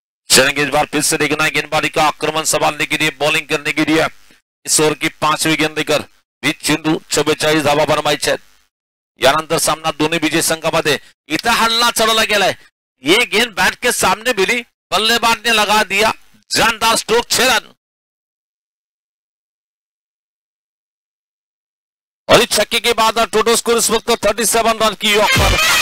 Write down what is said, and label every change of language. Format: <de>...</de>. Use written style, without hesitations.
<hi>चलेंगे इस बार फिर से देखना है गेंदबाजी का आक्रमण संभालने के लिए, बॉलिंग करने के लिए इस ओव्हर की 5वी गेंद लेकर</hi> <mr>20 चेंडू 44 धावा बनवायच्या आहेत. यानंतर सामना दोन्ही विजय संघामध्ये. इथं हल्ला चढवला गेलाय.</mr> <hi>ये गेंद बैट के सामने मिली, बल्लेबाज ने लगा दिया जानदार स्ट्रोक, 6 रन. और इस छक्के के बाद टोटल स्कोर इस वक्त 37 रन की ऑफर.</hi>